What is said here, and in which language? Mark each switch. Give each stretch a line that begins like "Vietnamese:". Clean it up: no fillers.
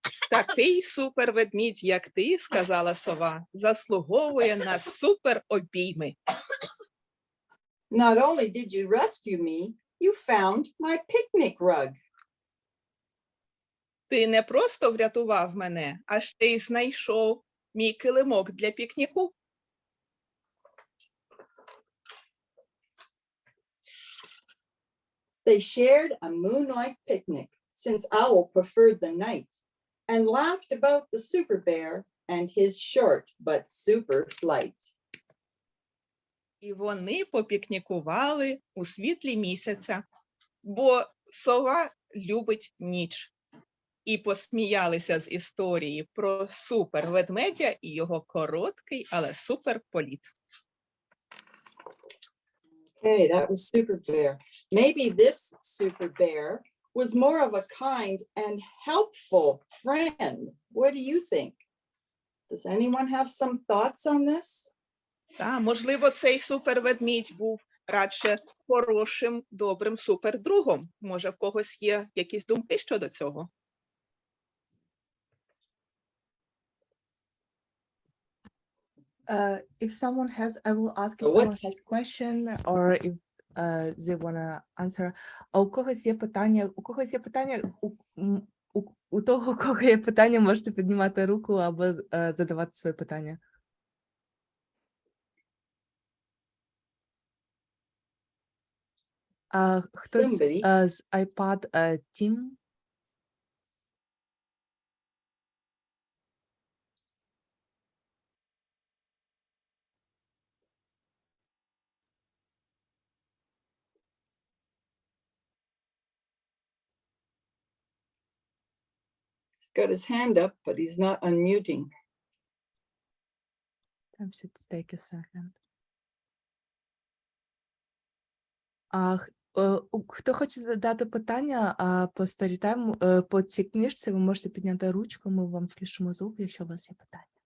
Ukrainian: Такий супер-ведмідь, як ти, сказала сова, заслуговує на супер-обійми.
English: Not only did you rescue me, you found my picnic rug.
Ukrainian: Ти не просто врятував мене, а ще й знайшов мій килимок для пікніку.
English: They shared a moonlight picnic, since Owl preferred the night, and laughed about the super bear and his short but super flight.
Ukrainian: І вони попікнікували у світлі місяця, бо сова любить ніч. І посміялися з історії про суперведмедя і його короткий, але суперполіт.
English: Okay, that was Super Bear. Maybe this Super Bear was more of a kind and helpful friend. What do you think? Does anyone have some thoughts on this?
Ukrainian: Та, можливо, цей суперведмідь був радше хорошим, добрим супердругом. Може, в когось є якісь думки щодо цього?
English: If someone has, I will ask if What? someone has question or if they wanna answer.
Ukrainian: А у когось є питання? У когось є питання? У того, у кого є питання, можете піднімати руку або задавати свої питання. Хтось
English: Somebody.
Ukrainian: з iPad Team?
English: He's got his hand up, but he's not unmuting. Time should take a second.
Ukrainian: Хто хоче задати питання по Storytime, по цій книжці, ви можете підняти ручку, ми вам включимо звук, якщо у вас є питання.